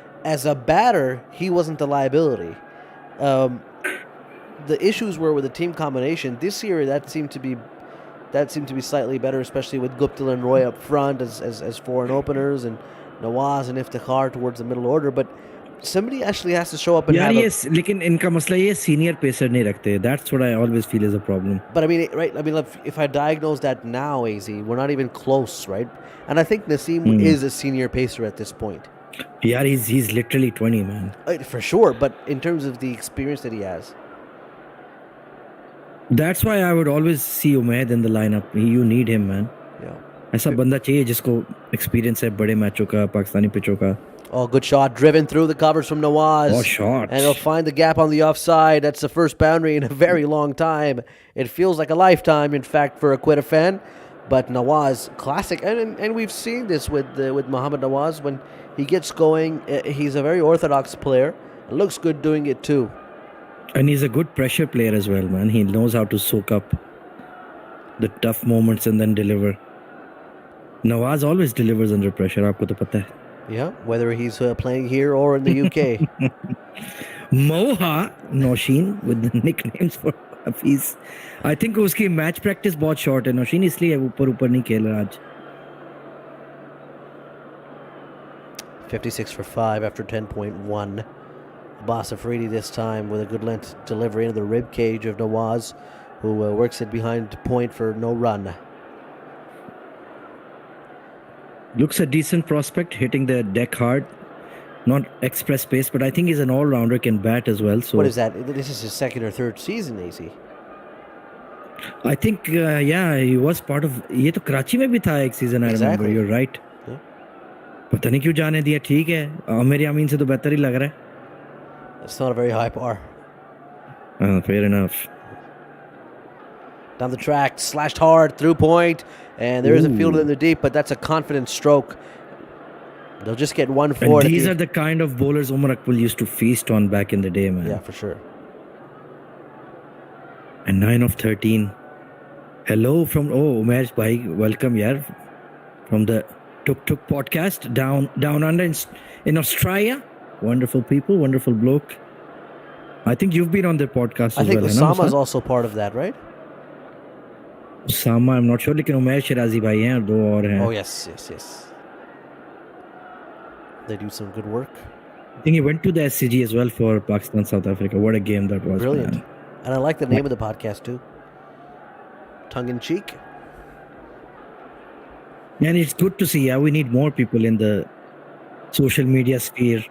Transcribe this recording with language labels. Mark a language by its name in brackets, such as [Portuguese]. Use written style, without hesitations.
[English] As a batter, he wasn't a liability. The issues were with the team combination. This year, that seemed to be slightly better, especially with Guptill and Roy up front as foreign openers, and Nawaz and Iftikhar towards the middle order. But somebody actually has to show up and have [Hindi] लेकिन इनका मसला ये senior pacer नहीं रखते. [English] That's what I always feel is a problem. But I mean, right? I mean, if I diagnose that now, AZ, we're not even close, right? And I think Naseem is a senior pacer at this point. Yeah, he's literally 20, man. For sure, but in terms of the experience that he has. That's why I would always see Umaid in the lineup. You need him, man. Yeah. [Hindi] ऐसा बंदा चाहिए जिसको experience है बड़े मैचों का, पाकिस्तानी पिचों का. [English] Oh, good shot. Driven through the covers from Nawaz. Oh, shot. And he'll find the gap on the offside. That's the first boundary in a very long time. It feels like a lifetime, in fact, for a Quetta fan. But Nawaz, classic. And we've seen this with Mohammad Nawaz. When he gets going, he's a very orthodox player. It looks good doing it too. And he's a good pressure player as well, man. He knows how to soak up the tough moments and then deliver. Nawaz always delivers under pressure, [Hindi] आपको तो पता है. [English] Yeah, whether he's playing here or in the UK. Moha Noshin with the nicknames for Hafiz. [Hindi] I think उसकी match practice बहुत short है. Noshin इसलिए ऊपर नहीं खेल रहा आज. [English] 56 for 5 after 10.1. Abbas Afridi this time with a good length delivery into the rib cage of Nawaz, who works it behind point for no run. Looks a decent prospect, hitting the deck hard. Not express pace, but I think he's an all-rounder, can bat as well. So what is that? This is his second or third season, AZ. I think, yeah, he was part of... [Hindi] ये तो कराची में भी था एक season, [English] I remember. You're right. Yeah. [Hindi] पता नहीं क्यों जाने दिया. ठीक है. आमिर यामीन से तो बेहतर ही लग रहा है. [English] That's not a very high bar. Fair enough. Down the track, slashed hard, through point, and there is a fielder in the deep, but that's a confident stroke. They'll just get 1-4. And these are the kind of bowlers Umar Akmal used to feast on back in the day, man. Yeah, for sure. And 9 of 13. Hello from Umesh bhai, welcome yaar, from the Tuk Tuk podcast down under in Australia. Wonderful people, wonderful bloke. I think you've been on their podcast I as think well. Osama is also part of that, right? Osama, I'm not sure, [Hindi] लेकिन उमेश शिराजी भाई हैं और दो और हैं. [English] Oh yes. They do some good work. I think he went to the SCG as well for Pakistan, South Africa. What a game that was. Brilliant. Man. And I like the name of the podcast too. Tongue in cheek. And it's good to see. Yeah, we need more people in the social media sphere.